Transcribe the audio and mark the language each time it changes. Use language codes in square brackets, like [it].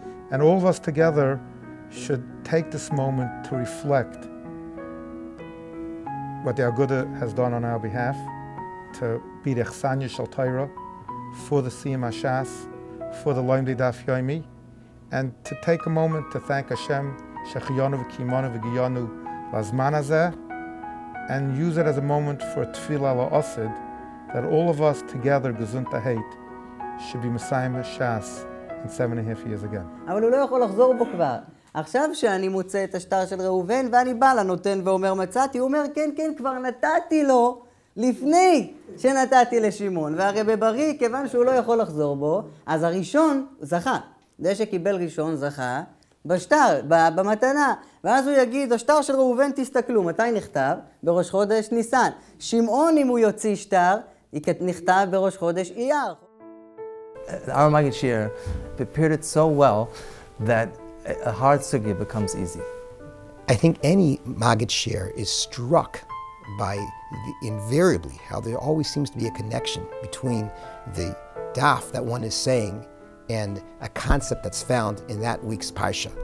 [en] And all of us together should take this moment to reflect what the Aguda has done on our behalf, to be the Chsanya Shel Torah for the Siyum Hashas, for the Loimdei Daf Yomi, and to take a moment to thank Hashem, Shechiyanu v'Kimanu v'Giyanu Lazman Hazeh, and use it as a moment for Tefillah La'osid, that all of us together, Gesund Hate, should be Messiah Hashas in 7.5 years again. [he] אבל הוא לא יכול לחזור בו כבר. עכשיו שאני מוצא את השטר של ראובן ואני בא לנותן ואומר מצאתי, הוא אומר כן, כן, כבר נתתי לו לפני שנתתי לשמעון. והרי בבריא, כיוון שהוא לא יכול לחזור בו, אז הראשון זכה. זה שקיבל ראשון זכה בשטר, במתנה. ואז הוא יגיד, השטר של ראובן תסתכלו, מתי נכתב? בראש חודש ניסן. שמעון אם הוא יוציא שטר, נכתב בראש חודש אייר. [en] Our Maggid Shir prepared it so well that a hard sugya becomes easy. I think any Maggid Shir is struck by invariably how there always seems to be a connection between the daf that one is saying and a concept that's found in that week's parsha.